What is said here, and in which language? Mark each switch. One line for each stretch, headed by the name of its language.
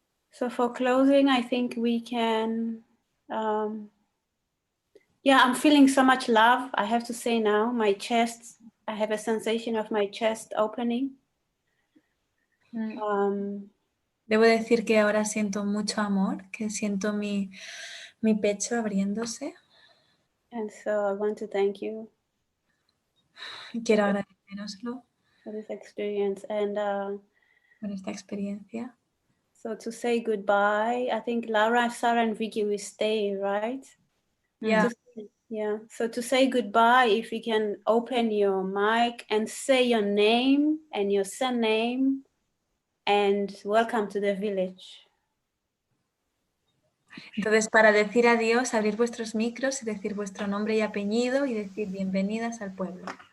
English: So for closing, I think we can, yeah, I'm feeling so much love. I have to say now, my chest, I have a sensation of my chest opening.
Spanish: Debo decir que ahora siento mucho amor, que siento mi pecho abriéndose.
English: And so I want to thank you.
Spanish: Quiero agradeceroslo.
English: For this experience and
Spanish: por esta experiencia.
English: So to say goodbye, I think Laura, Sara, and Vicky will stay, right? Yeah. Yeah, so to say goodbye, if you can open your mic and say your name and your surname and welcome to the village.
Spanish: Entonces, para decir adiós, abrir vuestros micros y decir vuestro nombre y apellido y decir bienvenidas al pueblo.